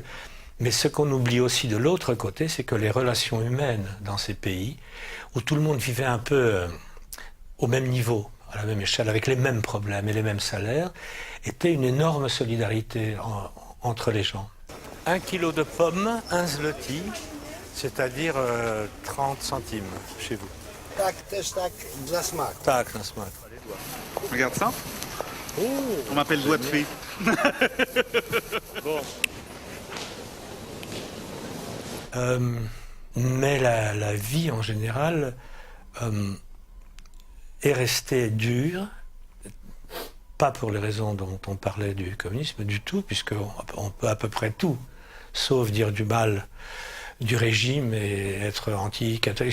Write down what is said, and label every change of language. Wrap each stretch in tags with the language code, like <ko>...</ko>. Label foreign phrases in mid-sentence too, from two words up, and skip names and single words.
<fr>Mais ce qu'on oublie aussi de l'autre côté, c'est que les relations humaines dans ces pays, où tout le monde vivait un peu au même niveau, à la même échelle, avec les mêmes problèmes et les mêmes salaires, était une énorme solidarité entre les gens. 1 kilo de pommes, 1 zloty, c'est-à-dire 30 centimes chez vous.</fr> <pl>Tak, też tak, dla smaku. Tak, na smak.</pl> <fr>Regarde ça. Oh, On m'appelle doigt de fée. bon. Mais la vie en général est restée dure, pas pour les raisons dont on parlait du communisme du tout, puisqu'on peut à peu près tout, sauf dire du mal du régime et être anti-catholique.</fr>